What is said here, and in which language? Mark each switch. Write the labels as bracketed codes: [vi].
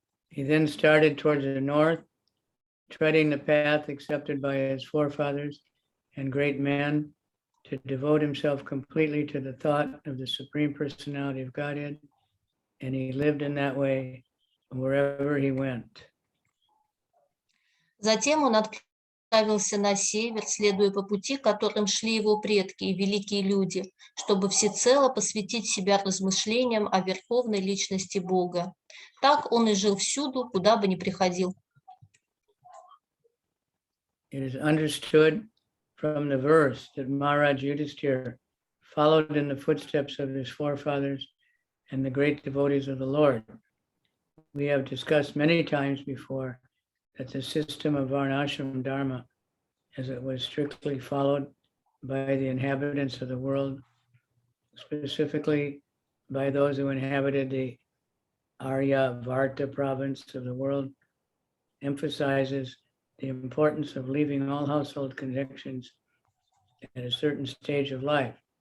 [en] He then started towards the north, treading the path accepted by his forefathers and great men, to devote himself completely to the thought of the Supreme Personality of Godhead, and he lived in that way wherever he went. [ru] Затем он отправился на север, следуя по пути, которым шли его предки и великие люди, чтобы всецело посвятить себя размышлениям о верховной личности Бога. Так он и жил всюду, куда бы ни приходил. [en] It is understood from the verse that Maharaj Yudhishthira followed in the footsteps of his forefathers and the great devotees of the Lord. We have discussed many times before that the system of Varnashram Dharma, as it was strictly followed by the inhabitants of the world, specifically by those who inhabited the Arya Varta province of the world, emphasizes the importance of leaving all household connections at a certain stage of life.